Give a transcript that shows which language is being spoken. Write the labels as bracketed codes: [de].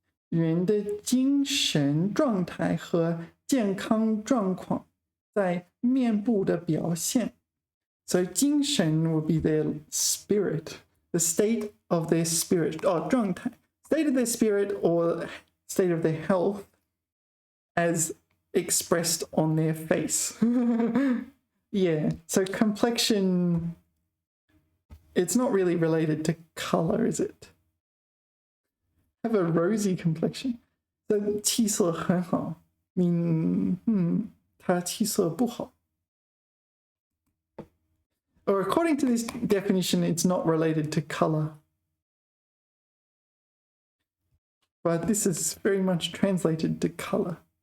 [zh] 人的精神状态和健康状况在面部的表现。 [en] So 精神 would be their spirit, the state of their spirit, 状态 state of their spirit or state of their health as expressed on their face. Yeah, so complexion, it's not really related to color, is it? Have a rosy complexion. [zh] So 气色很好 mean 他气色不好. [en] Or according to this definition, it's not related to color. But this is very much translated to color.